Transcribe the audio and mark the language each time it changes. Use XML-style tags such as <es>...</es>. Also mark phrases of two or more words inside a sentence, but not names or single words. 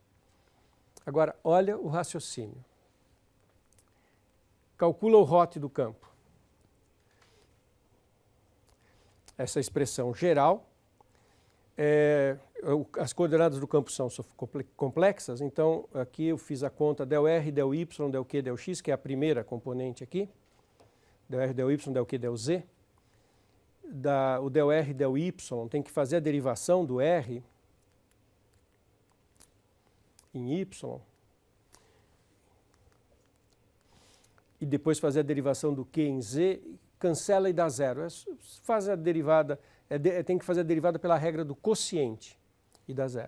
<pt>Agora, olha o raciocínio. Calcula o ROT do campo. Essa expressão geral, as coordenadas do campo são complexas, então aqui eu fiz a conta del R, del Y, del Q, del X, que é a primeira componente aqui. Del R, del Y, del Q, del Z. O del R, del Y, tem que fazer a derivação do R em Y. E depois fazer a derivação do Q em Z, cancela e dá zero. Faz a derivada, tem que fazer a derivada pela regra do quociente e dá zero.</pt>